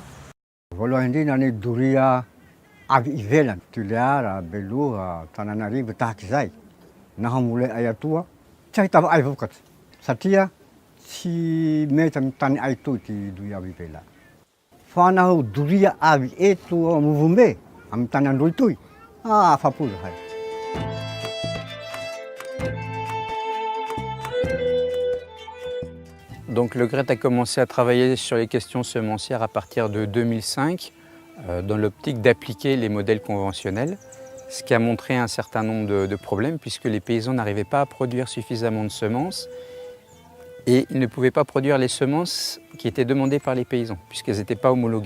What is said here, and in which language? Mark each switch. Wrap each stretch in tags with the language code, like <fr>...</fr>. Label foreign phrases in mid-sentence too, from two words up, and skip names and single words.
<mg>Voalohany indrindra ny doria avy ivelany, Toliara, Beloa, Tananarivo tahaka izay. Na hamboly ay atoa tsy ahitava ay vokatra satria tsy mety amin'ny tany ay toy ty doria avy ivelany. Fa naho doria avy eto Movombe amin'ny tany Androy toy, afa-po zahay.</mg> <fr>Donc le GRET a commencé à travailler sur les questions semencières à partir de 2005 dans l'optique d'appliquer les modèles conventionnels, ce qui a montré un certain nombre de problèmes puisque les paysans n'arrivaient pas à produire suffisamment de semences et ils ne pouvaient pas produire les semences qui étaient demandées par les paysans puisqu'elles n'étaient pas homologuées.</fr>